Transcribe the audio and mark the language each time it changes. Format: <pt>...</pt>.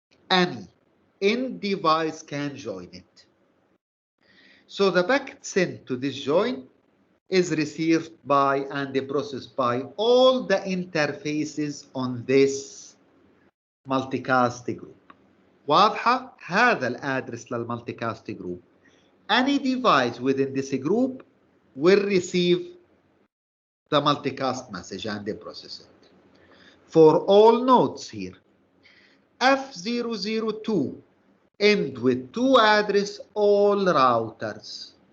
<en>Any end device can join it. So the packet sent to this join is received by and processed by all the interfaces on this multicast group.</en> <ar>واضحة؟ هذا الأدرس للمulticast group.</ar> <en>Any device within this group will receive the multicast message and process it. For all nodes here, F002 end with 2 address all routers.</en>